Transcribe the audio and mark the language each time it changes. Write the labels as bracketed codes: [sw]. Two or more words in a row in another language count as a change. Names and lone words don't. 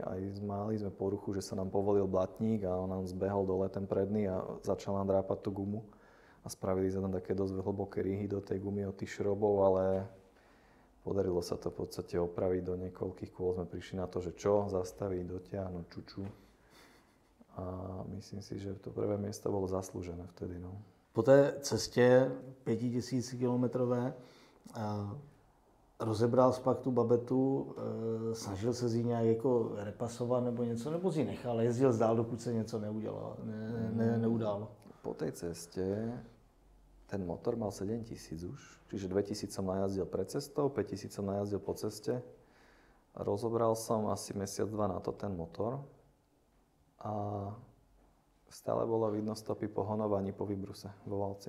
[sk] Aj mali sme poruchu, že sa nám povolil blatník a on nám zbehol dole ten predný a začal nám drápať tú gumu. A spravili sa tam také dosť hlboké rýhy do tej gumy od tých šrobov, ale podarilo sa to v podstate opraviť do niekoľkých kôl. Sme prišli na to, že čo, zastaviť, dotiahnuť, čuču. A myslím si, že to prvé miesto bolo zaslúžené vtedy. No. [cs] Po té cestě 5000 kilometrové rozebral jsi pak tu babetu, snažil se z ní nějak jako repasovat nebo něco, nebo si nechal, jezdil dál, dokud se něco neudálo? [sk] Po tej ceste ten motor mal 7000 už, čiže 2000 som najazdil pred cestou, 5000 som najazdil po ceste. Rozobral som asi mesiac, dva na to ten motor a stále bolo vidno stopy po honovaní, po vybruse vo valci.